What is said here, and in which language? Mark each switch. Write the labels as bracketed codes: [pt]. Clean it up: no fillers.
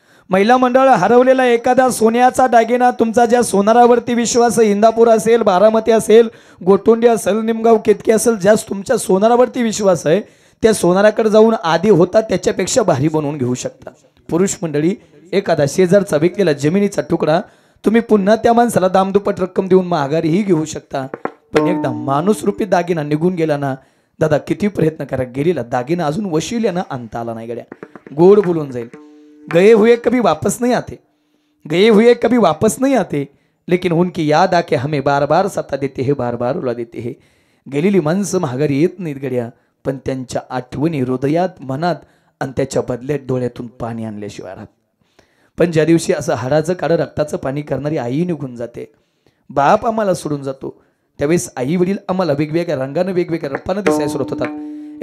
[mr] महिला मंडळ हरवलेला एखादा सोन्याचा दागिना, तुमचा ज्या सोनारावरती विश्वास, इंदापूर असेल, बारामती असेल, गोटोंडी असेल, निमगाव केतकी असेल, ज्या तुमच्या सोनारावरती विश्वास आहे त्या सोनाराकडे जाऊन आधी होता त्याच्यापेक्षा भारी बनवून घेऊ शकता. पुरुष मंडळी, एखादा शेजारचा विकलेला जमिनीचा तुकडा तुम्ही पुन्हा त्या माणसाला दामदुप्पट रक्कम देऊन महागारीही घेऊ शकता. पण एकदा माणूस रूपी दागिना निघून गेला ना दादा, किती प्रयत्न करा गेलेला दागिना अजून वशिल्यानं आणता आला नाही गड्या. गोड बोलून जाईल. [hi] गए हुए कभी वापस नहीं आते, गए हुए कभी वापस नहीं आते, लेकिन उनकी याद आके हमें बार बार सता देते हैं, बार बार रुला देते हैं. [mr] गेलेली माणसं महागारी येत नाहीत गड्या, पण त्यांच्या आठवणी हृदयात मनात आणि त्याच्या बदल्यात डोळ्यातून पाणी आणल्याशिवाय राहत. पण ज्या दिवशी असं हाडाचं काढं रक्ताचं पाणी करणारी आई निघून जाते, बाप आम्हाला सोडून जातो, त्यावेळेस आई वडील आम्हाला वेगवेगळ्या रंगानं वेगवेगळ्या रपानं दिसायला सुरुवात होतात.